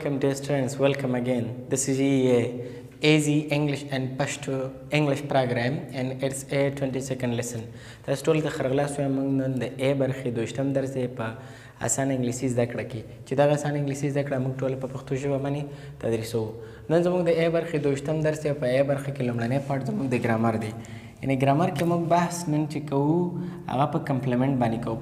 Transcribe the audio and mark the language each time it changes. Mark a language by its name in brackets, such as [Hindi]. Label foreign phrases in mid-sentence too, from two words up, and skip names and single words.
[English] dear students, welcome again. This is easy English and Pashto English program and it's A-22nd lesson. [Pashto] تاسو ټول د خرغلاس وایم نن د A برخې دوشتم درس دی په اسانه انګلیسي زده کړه کې چې دا اسانه انګلیسي زده کړه موږ ټول په پښتو ژبه باندې تدریسو. نن زموږ د A برخې دوشتم درس دی په A برخې کې لومړنی پارت زموږ د ګرامر دی. یعنی ګرامر کې موږ بحث نن چې کوو هغه په کمپلیمنٹ باندې کوو.